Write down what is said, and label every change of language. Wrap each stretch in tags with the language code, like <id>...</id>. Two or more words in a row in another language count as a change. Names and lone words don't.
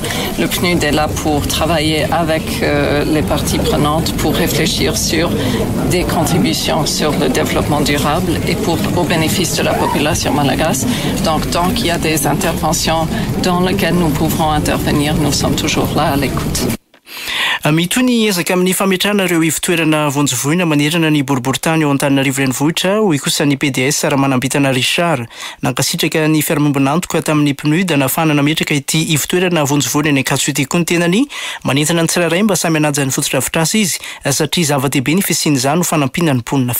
<fr>Le PNUD est là pour travailler avec les parties prenantes pour réfléchir sur des contributions sur le développement durable et au bénéfice de la population malgache. Donc, tant qu'il y a des interventions dans lesquelles nous pouvons intervenir, nous sommes toujours là à l'écoute.</fr> <mg>Mitoy ny ezaka amin'ny fametrahana ireo ivon-toerana vonjovoina manerana ny boriboritany ao Antananarivo renivohitra hoy kosa ny PDS raha-manambitana Richard nankasitraka ny fiara-miombon'antoka tamin'ny PNUD nahafahana nametraka ity ivon-toerana vonjovoina ny akatso ity koa ny tenany manentana ny tsirairay mba samy anaja ny fotodrafitrasa izy satria zava-dehibe ny fisian'izany ho fanampina ny mponina.</mg>